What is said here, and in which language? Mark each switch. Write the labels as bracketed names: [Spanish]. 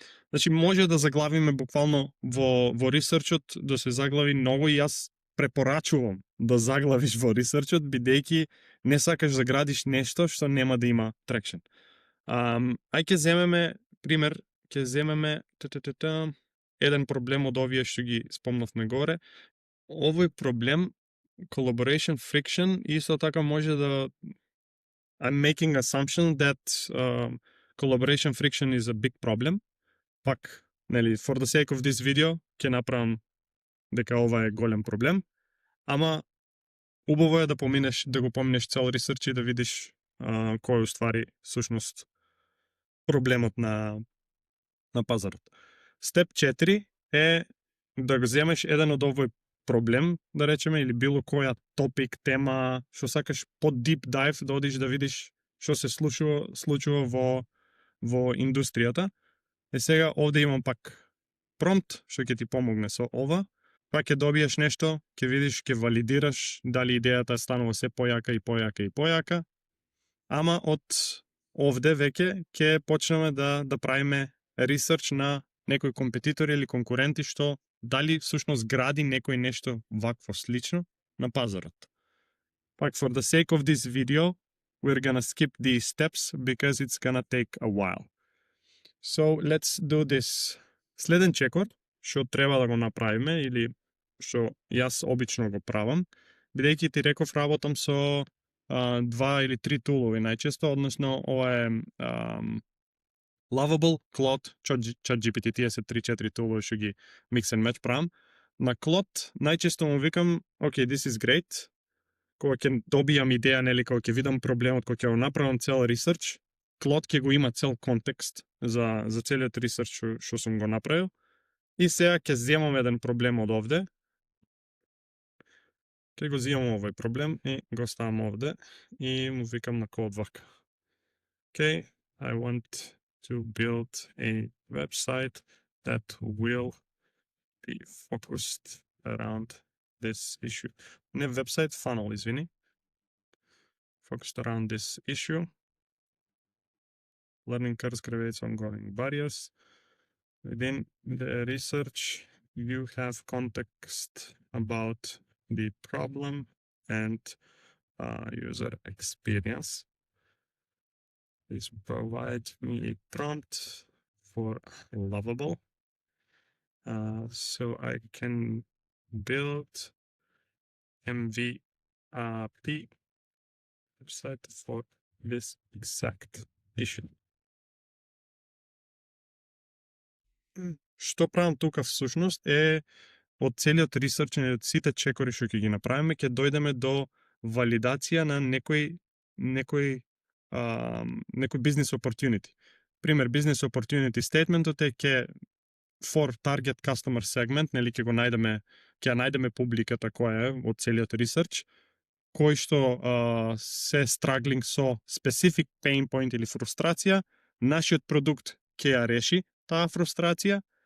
[Macedonian] Значи може да заглавиме буквално во ресерчот, да се заглави многу, и јас препорачувам да заглавиш во ресерчот, бидејќи не сакаш да градиш нешто што нема да има трекшн. Ај ќе земеме пример, ќе земеме еден проблем од овие што ги спомнавме горе. Овој проблем, [English] collaboration friction, [Macedonian] исто така може да [English] I'm making assumption that collaboration friction is a big problem. [Macedonian] Пак, нели, [English] for the sake of this video, [Macedonian] ќе направам дека ова е голем проблем, ама убаво е да поминеш, да го поминеш цел ресерч и да видиш кој е уствари сушност проблемот на пазарот. Степ 4 е да го земеш еден од овој проблем, да речеме, или било која топик, тема, што сакаш по deep dive да одиш да видиш што се случува во индустријата. Сега овде имам пак промпт што ќе ти помогне со ова. Пак ќе добиеш нешто, ќе видиш, ќе валидираш дали идејата станува се појака и појака и појака. Ама од овде веќе ќе почнеме да правиме ресерч на некои компетитори или конкуренти што дали всушност гради некој нешто вакво слично на пазарот. [English] Пак, for the sake of this video, we're gonna skip these steps because it's gonna take a while. So let's do this. [Macedonian] Следен чекор, што треба да го направиме или што јас обично го правам, бидејќи ти реков работам со 2 или 3 тулови најчесто, односно ова е Lovable, Claude, ChatGPT, тие се 3-4 тулови што ги mix and match правам. На Claude најчесто му викам, [English] okay, this is great. [Macedonian] Кога ќе добијам идеја, нели, кога ќе видам проблемот, кога ќе го направам цел ресерч, Claude ќе го има цел контекст за целиот ресерч што сум го направил. И сега ќе земам еден проблем од овде. Ќе го земам овој проблем и го ставам овде и му викам на Claude вака. [English] Okay, I want to build a website that will be focused around this issue. [Macedonian] Не website, funnel, извини. [English] Focused around this issue. Learning curves, creates ongoing barriers. Within the research, you have context about the problem and user experience. Please provide me a prompt for Lovable so I can build MVP website for this exact issue. [Macedonian] Што правам тука всушност е од целиот ресерч и од сите чекори што ќе ги направиме, ќе дојдеме до валидација на некој business opportunity. Пример, business opportunity statementот е ќе [English] for target customer segment, [Macedonian] нели ќе најдеме публиката која е од целиот ресерч, кој што се struggling со specific pain point или фрустрација, нашиот продукт ќе ја реши таа фрустрација.